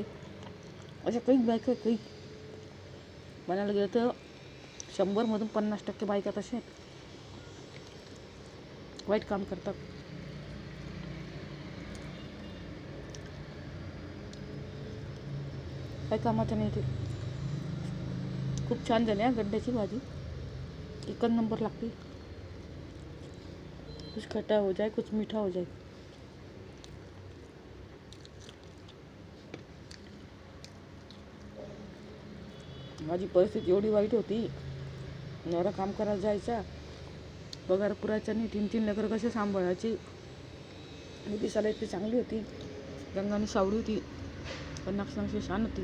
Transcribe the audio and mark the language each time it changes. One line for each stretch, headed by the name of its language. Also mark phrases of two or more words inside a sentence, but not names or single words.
Marathi: अशा काही बायका, काही म्हणायला गेलं तर 100मधून 50% बायका तसे आहेत, वाईट काम करतात. काही कामाचं नाही ते. खूप छान झाली हा गड्ड्याची भाजी, 1 नंबर लागते.
Hindi: कुछ खट्टा हो जाए, कुछ मीठा हो जाए.
Marathi: माझी परिस्थिती एवढी वाईट होती, नवरा काम करायला जायचा, पगार पुरायचा नाही, 3 लेकरं कसे सांभाळायची. आणि दिसायला इतकी चांगली होती, रंगाने सावळी होती, पण नाक्षांशी शान होती.